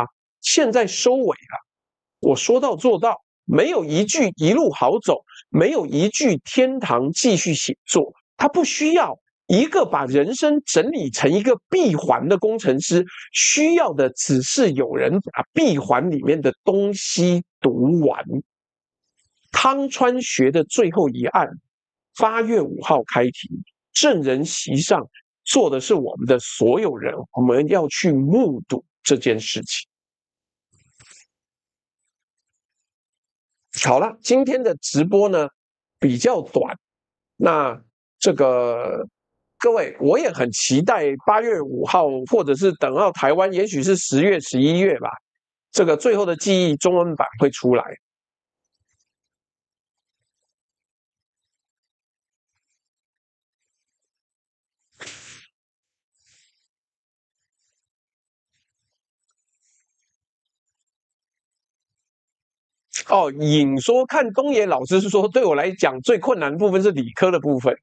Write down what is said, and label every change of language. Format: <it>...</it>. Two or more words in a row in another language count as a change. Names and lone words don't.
<zh>現在收尾了，我說到做到，沒有一句一路好走，沒有一句天堂繼續寫作，他不需要一個把人生整理成一個閉環的工程師，需要的只是有人把閉環裡面的東西讀完。湯川學的最後一案，8月5號開庭，證人席上坐的是我們的所有人，我們要去目睹這件事情。好了，今天的直播呢比較短，那这個各位，我也很期待8月5號，或者是等到台灣，也許是10月、11月吧，這個最後的記憶中文版會出來。哦，尹說看東野老師是說，對我來講最困難的部分是理科的部分。</zh>